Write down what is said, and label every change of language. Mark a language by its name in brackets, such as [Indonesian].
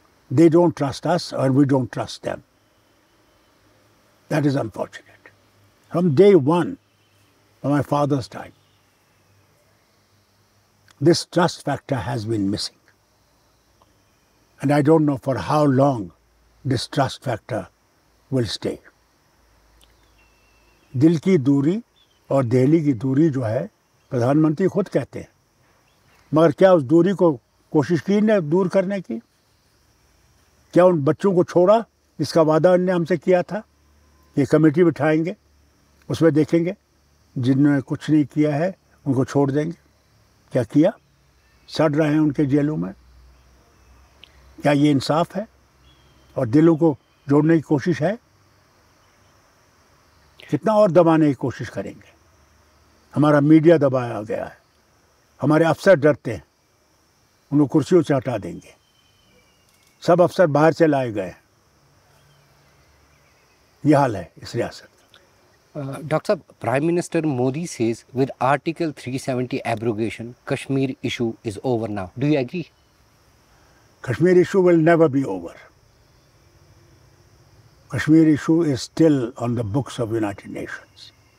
[English] They don't trust us or we don't trust them. That is unfortunate. From day one, from my father's time, this trust factor has been missing. And I don't know for how long this trust factor will stay. [Hindi] दिल की दूरी और दिल्ली की दूरी जो है प्रधानमंत्री खुद कहते हैं, मगर क्या उस दूरी को कोशिश की ने दूर करने की? क्या उन बच्चों को छोड़ा जिसका वादा उन्होंने हमसे किया था? ये कमेटी बिठाएंगे, उसमें देखेंगे जिन्होंने कुछ नहीं किया है उनको छोड़ देंगे। क्या किया? सड़ रहे हैं उनके जेलों में। क्या ये इंसाफ है? और दिलों को जोड़ने की कोशिश है? कितना और दबाने की कोशिश करेंगे? हमारा मीडिया दबाया गया है, हमारे अफसर डरते हैं, उनको कुर्सियों से हटा देंगे, सब अफसर बाहर से लाए गए। ये हाल है इस रियासत का। [English] Dr. Saab, Prime Minister Modi says with Article 370 abrogation, Kashmir issue is over now. Do you agree? Kashmir issue will never be over. Kashmir issue is still on the books of United Nations.